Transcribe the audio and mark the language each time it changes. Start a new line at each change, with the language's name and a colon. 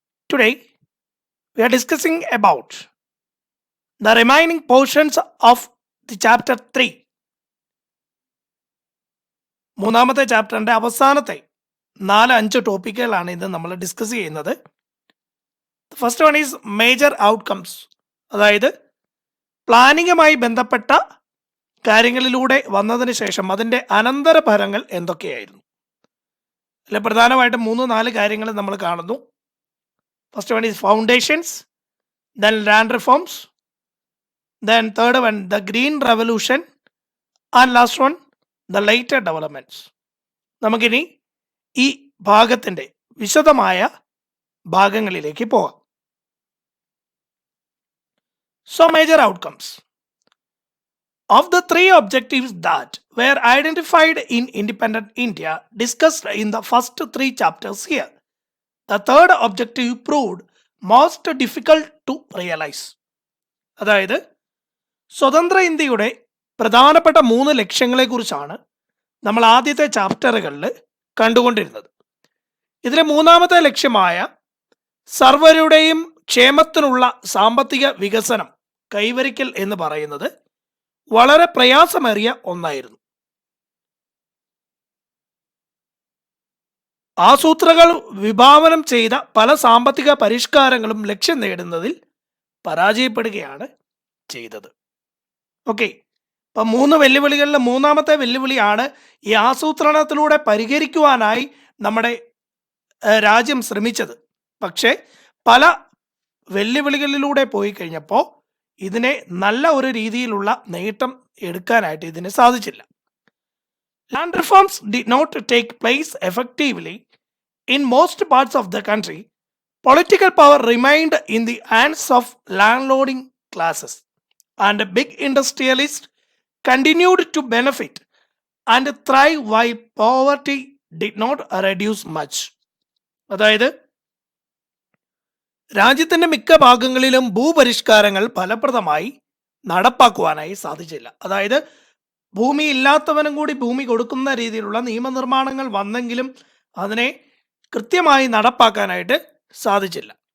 English: Today we are discussing about the remaining portions of the chapter 3.
Malayalam: മൂന്നാമത്തെ ചാപ്റ്ററിന്റെ അവസാനത്തെ 4-5 ടോപ്പിക്കുകളാണ് ഇന്ന് നമ്മൾ ഡിസ്കസ് ചെയ്യുന്നത്.
English: first one is major outcomes,
Malayalam: അതായത് പ്ലാനിങ്ങുമായി ബന്ധപ്പെട്ട കാര്യങ്ങളിലൂടെ വന്നതിന് ശേഷം അതിൻ്റെ അനന്തരഫലങ്ങൾ എന്തൊക്കെയായിരുന്നു. അതിൽ പ്രധാനമായിട്ടും 3-4 കാര്യങ്ങൾ നമ്മൾ കാണുന്നു.
English: First one is foundations, then land reforms, then third one the green revolution, and last one the later developments.
Malayalam: നമുക്കിനി ഈ ഭാഗത്തിൻ്റെ വിശദമായ ഭാഗങ്ങളിലേക്ക് പോകാം.
English: So major outcomes of the 3 objectives that were identified in independent India discussed in the first 3 chapters here, the third objective proved most difficult to realize.
Malayalam: അതായത് സ്വതന്ത്ര ഇന്ത്യയുടെ പ്രധാനപ്പെട്ട 3 ലക്ഷ്യങ്ങളെക്കുറിച്ചാണ് നമ്മൾ ആദ്യത്തെ ചാപ്റ്ററുകളിൽ കണ്ടുകൊണ്ടിരുന്നത്. ഇതിലെ മൂന്നാമത്തെ ലക്ഷ്യമായ സർവരുടെയും ക്ഷേമത്തിനുള്ള സാമ്പത്തിക വികസനം കൈവരിക്കൽ എന്ന് പറയുന്നത് വളരെ പ്രയാസമേറിയ ഒന്നായിരുന്നു. ആസൂത്രകൾ വിഭാവനം ചെയ്ത പല സാമ്പത്തിക പരിഷ്കാരങ്ങളും ലക്ഷ്യം നേടുന്നതിൽ പരാജയപ്പെടുകയാണ് ചെയ്തത്. ഓക്കെ, അപ്പം 3 വെല്ലുവിളികളിൽ മൂന്നാമത്തെ വെല്ലുവിളിയാണ് ഈ ആസൂത്രണത്തിലൂടെ പരിഹരിക്കുവാനായി നമ്മുടെ രാജ്യം ശ്രമിച്ചത്. പക്ഷേ പല വെല്ലുവിളികളിലൂടെ പോയി കഴിഞ്ഞപ്പോൾ ഇതിനെ നല്ല ഒരു രീതിയിലുള്ള നേട്ടം എടുക്കാനായിട്ട് ഇതിന് സാധിച്ചില്ല.
English: Land reforms did not take place effectively in most parts of the country. Political power remained in the hands of landlording classes, and big industrialists continued to benefit and thrive while poverty did not reduce much.
Malayalam: അതായത് രാജ്യത്തിൻ്റെ മിക്ക ഭാഗങ്ങളിലും ഭൂപരിഷ്കാരങ്ങൾ ഫലപ്രദമായി നടപ്പാക്കുവാനായി സാധിച്ചില്ല. അതായത് ഭൂമി ഇല്ലാത്തവനും കൂടി ഭൂമി കൊടുക്കുന്ന രീതിയിലുള്ള നിയമനിർമ്മാണങ്ങൾ വന്നെങ്കിലും അതിനെ കൃത്യമായി നടപ്പാക്കാനായിട്ട് സാധിച്ചില്ല.